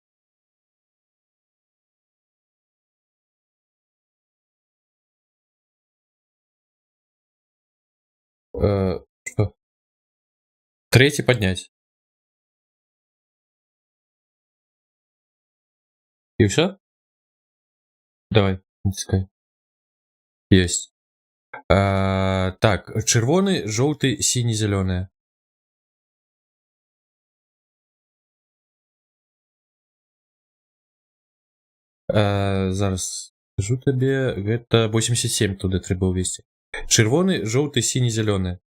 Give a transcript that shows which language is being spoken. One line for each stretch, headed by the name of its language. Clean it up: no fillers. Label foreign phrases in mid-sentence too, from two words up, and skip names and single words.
Russian: Что? Третий поднять. И все? Давай, натискай. Есть.
Belarusian: Так, чырвоны, жоўты, сіні, зялёны. Зараз скажу табе, гэта 87 туды трэба ўвесці. Чырвоны, жоўты, сіні, зялёны.